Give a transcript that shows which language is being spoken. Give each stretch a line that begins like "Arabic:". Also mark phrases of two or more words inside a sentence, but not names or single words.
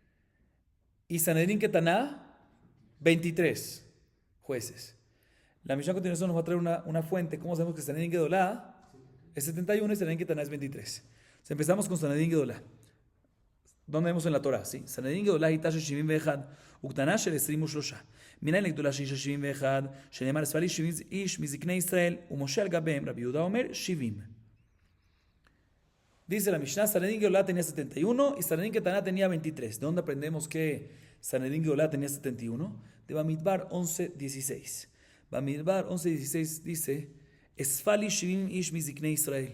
Spanish: Y Sanedrín Ketaná, 23 jueces. La Mishnah a continuación nos va a traer una fuente. ¿Cómo sabemos que Sanedrín Gedolá es 71 y Sanedrín Ketaná es 23? Entonces empezamos con Sanedrín Gedolá. ¿Dónde vemos en la Torah? ¿Sí?
Hebrew: סנהדרין גדולה היתה של שבעים ואחד וקטנה של עשרים ושלשה. מניין לגדולה שהיא שבעים ואחד שנאמר אספה לי שבעים איש מזקני ישראל ומשה על גביהן רבי יהודה אומר שבעים.
Spanish: Dice la Mishnah, Sanedrín Gedolá tenía 71 y Sanedrín Ketaná tenía 23. ¿De dónde aprendemos que Sanedrín Gedolá tenía 71? De Bamidbar 11:16. Bamidbar 11:16 dice,
Hebrew: אספה לי שבעים איש מזקני ישראל.